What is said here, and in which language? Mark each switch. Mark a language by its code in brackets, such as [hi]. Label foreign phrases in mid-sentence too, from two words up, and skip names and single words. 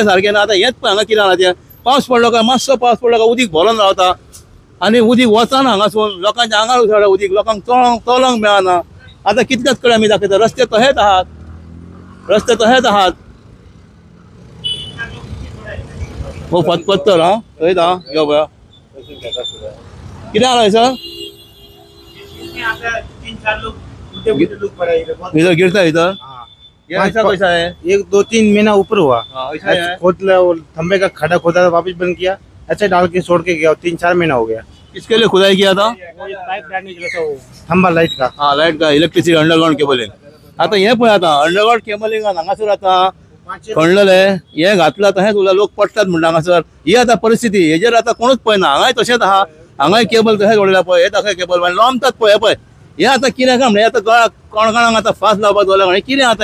[kok] सारके ना आतां हेच पळय हांगा कितें आहा तें पावस पडलो काय मातसो पावस पडलो काय उदीक भरोन रावता आनी उदीक वचना हांगासून लोकांच्या आंगार उजळटा उदीक लोकांक चलोंक मेळना आतां कितलेच कडेन आमी दाखयता रस्ते तहेच आहात हो पत्तर हां थंयच आहा यो पळय कितें आहा हयसर [hi] इधर गिरता इधर ये ऐसा कैसा है 1-2-3 महीना ऊपर हुआ खोद खंबे का खड्डा खोदा था वापस बंद किया ऐसे डाल के छोड़ के गया 3-4 महीना हो गया किसके लिए खुदाई किया था खंबा लाइट का हाँ लाइट का [en] electricity underground cabling [kok] आता हे पळय आता [en] underground cabling [kok] हांगासर आता खणलेले हे घातला तहेच उरला लोक पडटात म्हणटा हांगासर ही आता परिस्थिती हेजेर आता कोणूच पळयना हांगाय तशेंच आहा हांगाय केबल तहेच उडयला पळय हे दाखय केबल लांबतात पळय पळय हे आता कितें काय म्हणजे आता गळा कोणकोणाक आता फास्ट लावपाक दवरला कितें आता